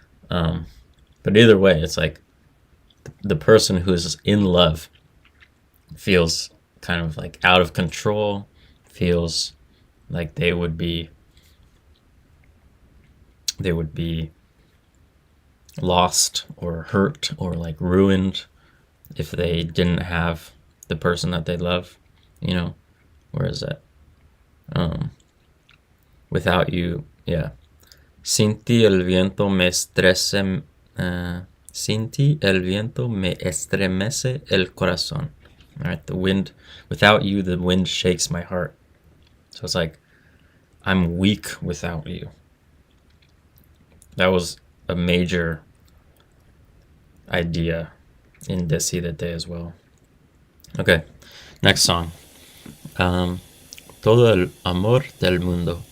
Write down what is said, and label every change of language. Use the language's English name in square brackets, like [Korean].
[English] But either way, it's like the person who's in love feels kind of like out of control, feels like they would be lost or hurt or like ruined if they didn't have the person that they love, you know. Where is that? Without you, yeah. [Spanish] Sin ti el viento me estrece, sin ti el viento me estremece el corazón. [English] All right, the wind, without you, the wind shakes my heart. So it's like, I'm weak without you. That was a major idea in Decidete as well. Okay, next song. Todo el amor del mundo.